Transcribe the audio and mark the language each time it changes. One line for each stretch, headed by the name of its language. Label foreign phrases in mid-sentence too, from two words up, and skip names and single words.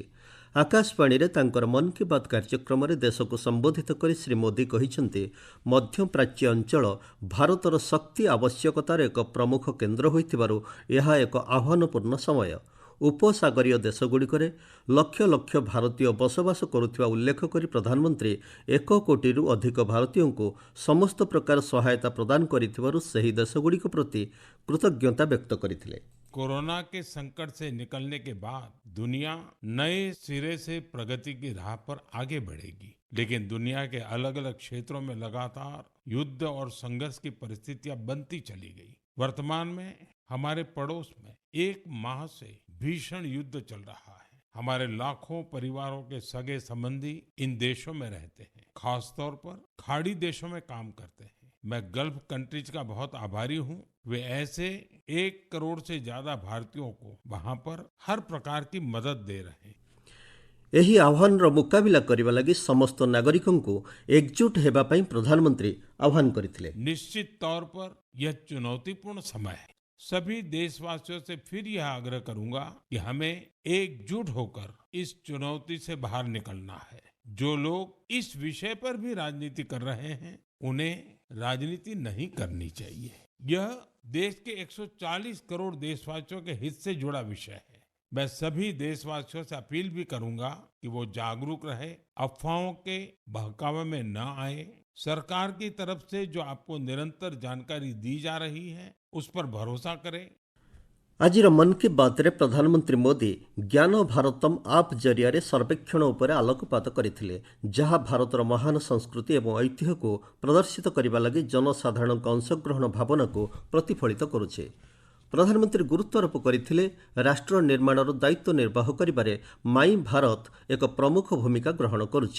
Odia: ଆକାଶବାଣୀରେ ତାଙ୍କର ମନ୍ କି ବାତ୍ କାର୍ଯ୍ୟକ୍ରମରେ ଦେଶକୁ ସମ୍ବୋଧିତ କରି ଶ୍ରୀ ମୋଦି କହିଛନ୍ତି, ମଧ୍ୟପ୍ରାଚ୍ୟ ଅଞ୍ଚଳ ଭାରତର ଶକ୍ତି ଆବଶ୍ୟକତାର ଏକ ପ୍ରମୁଖ କେନ୍ଦ୍ର ହୋଇଥିବାରୁ ଏହା ଏକ ଆହ୍ୱାନପୂର୍ଣ୍ଣ ସମୟ। ଉପସାଗରୀୟ ଦେଶଗୁଡ଼ିକରେ ଲକ୍ଷ ଲକ୍ଷ ଭାରତୀୟ ବସବାସ କରୁଥିବା ଉଲ୍ଲେଖ କରି ପ୍ରଧାନମନ୍ତ୍ରୀ 1 କୋଟିରୁ ଅଧିକ ଭାରତୀୟଙ୍କୁ ସମସ୍ତ ପ୍ରକାର ସହାୟତା ପ୍ରଦାନ କରିଥିବାରୁ ସେହି ଦେଶଗୁଡ଼ିକ ପ୍ରତି କୃତଜ୍ଞତା ବ୍ୟକ୍ତ କରିଥିଲେ।
Hindi: कोरोना के संकट से निकलने के बाद दुनिया नए सिरे से प्रगति की राह पर आगे बढ़ेगी, लेकिन दुनिया के अलग अलग क्षेत्रों में लगातार युद्ध और संघर्ष की परिस्थितियां बनती चली गई। वर्तमान में हमारे पड़ोस में 1 माह से भीषण युद्ध चल रहा है। हमारे लाखों परिवारों के सगे संबंधी इन देशों में रहते हैं, खासतौर पर खाड़ी देशों में काम करते हैं। मैं
English: Gulf countries
Hindi: का बहुत आभारी हूं। वे ऐसे 1 करोड़ से ज्यादा भारतीयों को वहां पर हर प्रकार की मदद दे रहे हैं।
Odia: ଏହି ଆହ୍ୱାନର ମୁକାବିଲା କରିବା ଲାଗି ସମସ୍ତ ନାଗରିକଙ୍କୁ ଏକଜୁଟ ହେବା ପାଇଁ ପ୍ରଧାନମନ୍ତ୍ରୀ ଆହ୍ୱାନ କରିଥିଲେ।
Hindi: निश्चित तौर पर यह चुनौतीपूर्ण समय है। सभी देशवासियों से फिर यह आग्रह करूंगा कि हमें एकजुट होकर इस चुनौती से बाहर निकलना है। जो लोग इस विषय पर भी राजनीति कर रहे हैं, उन्हें राजनीति नहीं करनी चाहिए। यह देश के 140 करोड़ देशवासियों के हित से जुड़ा विषय है। मैं सभी देशवासियों से अपील भी करूंगा कि वो जागरूक रहे, अफवाहों के बहकावे में न आए। सरकार की तरफ से जो आपको निरंतर जानकारी दी जा रही है, उस पर भरोसा करें।
Odia: ଆଜିର ମନ୍ କି ବାତ୍ରେ ପ୍ରଧାନମନ୍ତ୍ରୀ ମୋଦି ଜ୍ଞାନ ଭାରତମ୍ ଆପ୍ ଜରିଆରେ ସର୍ବେକ୍ଷଣ ଉପରେ ଆଲୋକପାତ କରିଥିଲେ, ଯାହା ଭାରତର ମହାନ ସଂସ୍କୃତି ଏବଂ ଐତିହ୍ୟକୁ ପ୍ରଦର୍ଶିତ କରିବା ଲାଗି ଜନସାଧାରଣଙ୍କ ଅଂଶଗ୍ରହଣ ଭାବନାକୁ ପ୍ରତିଫଳିତ କରୁଛି। ପ୍ରଧାନମନ୍ତ୍ରୀ ଗୁରୁତ୍ୱାରୋପ କରିଥିଲେ, ରାଷ୍ଟ୍ର ନିର୍ମାଣର ଦାୟିତ୍ୱ ନିର୍ବାହ କରିବାରେ ମାଇଁ ଭାରତ ଏକ ପ୍ରମୁଖ ଭୂମିକା ଗ୍ରହଣ କରୁଛି।